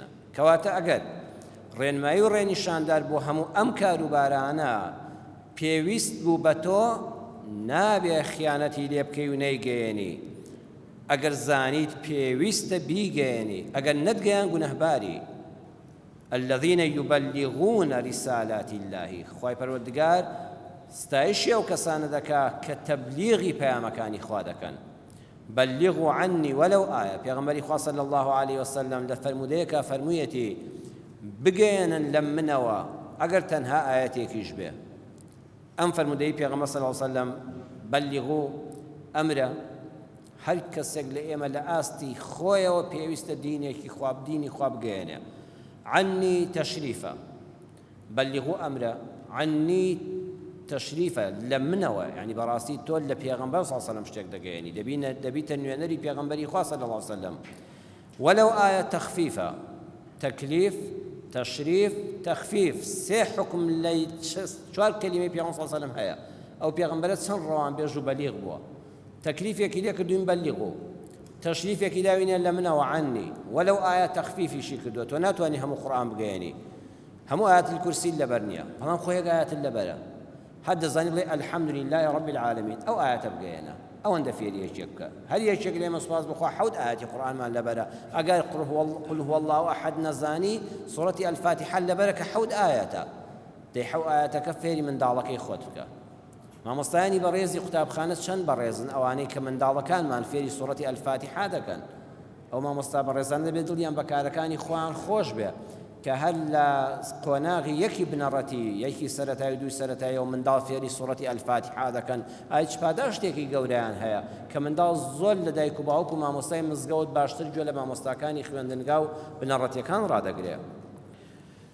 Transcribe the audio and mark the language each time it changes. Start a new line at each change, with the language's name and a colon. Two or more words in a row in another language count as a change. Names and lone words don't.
Central Kurdish: کەواتە ئەگەر ڕێنمایی و ڕێنیشاندار بۆ هەموو ئەم کاروبارانە پێویست بوو بە تۆ، نابێ خیانەتی لێ بکەی و نەیگەیەنی. ئەگەر زانیت پێویستە بیگەیەنی، ئەگەر نەتگەیان گونەهباری.
Arabic: الذين يبلغون رسالات الله.
Central Kurdish: خوای پەروەردگار ستایشی ئەو کەسانە دەکا کە تەبلیغی پەیامەکانی خوا دەکەن.
Arabic: بلغوا عني ولو آية.
Central Kurdish: پیغمبری خوا
Arabic: صلی الله علیه وسلم
Central Kurdish: لە فەرمودەیەکە فەرموویەتی بگەێنن لە منەوە ئەگەر تەنها ئاەتێکیش بێ. ئەم فەرمودەی پیغمبر
Arabic: صلی الله علیه وسلم
Central Kurdish: بلغوا ئەمرە هەر کەسێک لە ئێمە لە ئاستی خۆیەوە پێویستە دینێکی خواب دینی خوا بگەێنێ. عني تشریفە. بلغوا ئەمرە عني تشریفە لە منەوە، یعنی بەڕاستی تۆ لە پێغەمبەر
Arabic: صلی الله علیه وسلم
Central Kurdish: شتێک دەگەیەنی، دەبیتە نوێنەری پێغەمبەری خوا
Arabic: صلی الله علیه وسلم. ولو آية تخفيفة، تكليف، تشريف، تخفيف.
Central Kurdish: سێ حکم لە چوار کەلیمەی پێغەمبەر
Arabic: صلی الله علیه وسلم
Central Kurdish: هەیە. ئەو پێغەمبەرە چەند ڕەوانبێژ و بەلیغ بووە. تەکلیفێکی لێ کردوین بەلیغ، تشریفێکی داوینێ لە منەوە عنی.
Arabic: ولو آية
Central Kurdish: تخفیفیشی کردووە، تۆ ناتوانانی هەموو قورئان بگەیەنی، هەموو ئاەت الکورسی لەبەر نییە، بەڵام خۆ یەک ئاەت لەبەرە. حد زاني بڵێ
Arabic: الحمد لله رب العالمين،
Central Kurdish: ئەو ئاەتە بگەیەنە، ئەوەندە فێری یەکێک بکە. هەر یەکێک لێمە سوپاس بخوا حەوت ئاەتی قورئانمان لەبەرە. ئەگەر
Arabic: قل هو الله ئەحەد
Central Kurdish: نەزانی، سوڕەتی ئەلفاتیحە لەبەرە کە حەوت ئاەتە، دەی حەوت ئاەتەکە فێری منداڵەکەی خۆت بکە. مامۆستایانی بەڕێزی قوتابخانە چەند بەڕێزن ئەوانەی کە منداڵەکانمان فێری سوڕەتی ئەلفاتیحە دەکەن. ئەو مامۆستا بەڕێزان دەبێت دڵیان بە کارەکانی خۆیان خۆش بێ، کە هەر لە قۆناغی یەکی بنەڕەتی، یەکی سەرەتایی و دووی سەرەتایی و منداڵ فێری سوڕەتی ئەلفاتیحە دەکەن، ئایا پاداشتێکی گەورەیان هەیە کە منداڵ زۆر لە دایک و باوک و مامۆستای مزگەوت باشتر گوێ لە مامۆستاکانی خوێندنگا و بنەڕەتیەکان ڕادەگرێت.